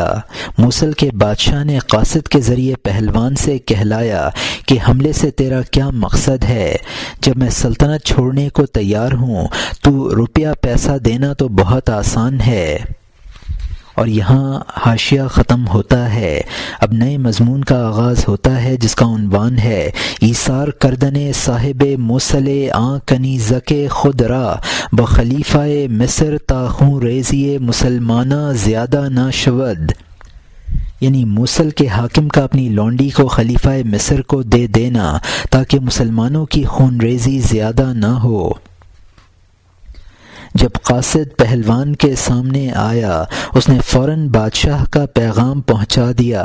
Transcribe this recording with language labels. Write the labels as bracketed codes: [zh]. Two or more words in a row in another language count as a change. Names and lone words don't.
[ur] موصل کے بادشاہ نے قاصد کے ذریعے پہلوان سے کہلایا کہ حملے سے تیرا کیا مقصد ہے؟ جب میں سلطنت چھوڑنے کو تیار ہوں تو روپیہ پیسہ دینا تو بہت آسان ہے۔ اور یہاں حاشیہ ختم ہوتا ہے۔ اب نئے مضمون کا آغاز ہوتا ہے جس کا عنوان ہے [fa] ایثار کردن صاحب موصل آں کنیزک خود را بخلیفہ مصر تا خون ریزی مسلمانہ زیادہ نہ شود، [ur] یعنی موصل کے حاکم کا اپنی لونڈی کو خلیفہ مصر کو دے دینا تاکہ مسلمانوں کی خون ریزی زیادہ نہ ہو۔ جب قاصد پہلوان کے سامنے آیا اس نے فوراً بادشاہ کا پیغام پہنچا دیا۔